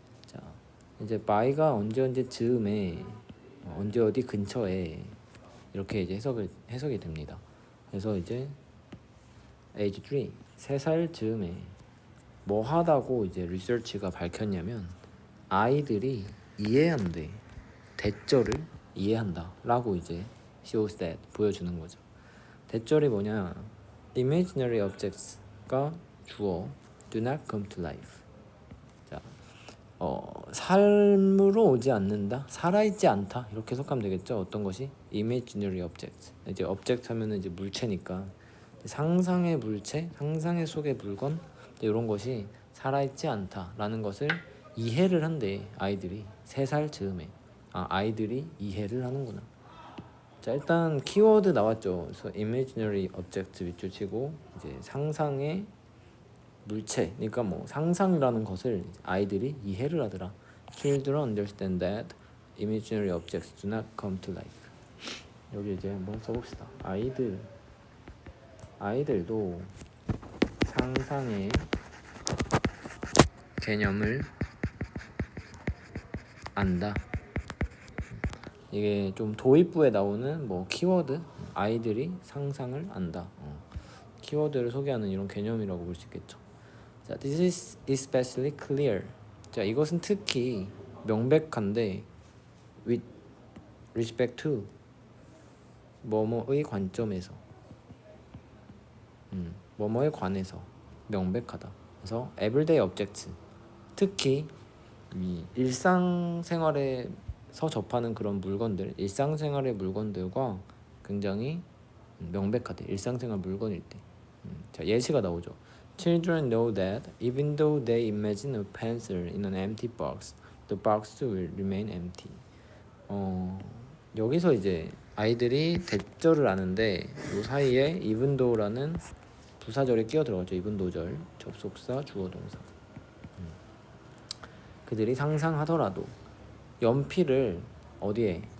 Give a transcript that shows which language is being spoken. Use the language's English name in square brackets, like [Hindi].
[Korean] 자, 이제 by가 언제 즈음에, 언제 어디 근처에 이렇게 이제 해석이 됩니다. 그래서 이제 age 3, 3살 즈음에 뭐 하다고 이제 리서치가 밝혔냐면 아이들이 이해한대. 대절을 이해한다 라고 이제 [English] shows that [Korean] 보여주는 거죠. 대절이 뭐냐, [English] imaginary objects가 주어, do not come to life. [Korean] 자, 삶으로 오지 않는다, 살아있지 않다 이렇게 해석하면 되겠죠. 어떤 것이 [English] imaginary objects, [Korean] 이제 object 하면은 이제 물체니까 상상의 물체, 상상의 속의 물건, 이런 것이 살아있지 않다라는 것을 이해를 한대. 아이들이 3살 즈음에. 아이들이 이해를 하는구나. 자, 일단 키워드 나왔죠. 그래서 [English] imaginary object [Korean] 밑줄 치고 이제 상상의 물체, 그러니까 뭐 상상이라는 것을 아이들이 이해를 하더라. [English] Children understand that imaginary objects do not come to life. [Korean] 여기 이제 한번 써봅시다. 아이들도 상상의 개념을 안다. 이게 좀 도입부에 나오는 뭐 키워드, 아이들이 상상을 안다. 키워드를 소개하는 이런 개념이라고 볼 수 있겠죠. 자, [English] this is especially clear. [Korean] 자, 이것은 특히 명백한데 [English] with respect to [Korean] 뭐뭐의 관점에서, 뭐뭐에 관해서 명백하다. 그래서 [English] everyday objects, [Korean] 특히 이 일상생활에서 접하는 그런 물건들, 일상생활의 물건들과 굉장히 명백하대. 일상생활 물건일 때. 자, 예시가 나오죠. [English] Children know that even though they imagine a pencil in an empty box, the box will remain empty. [Korean] 여기서 이제 아이들이 대절을 아는데 이 사이에 [English] even though [Korean] 라는 부사절이 끼어 들어가죠. even though절, 접속사, 주어, 동사. 그들이 상상하더라도 연필을 어디에?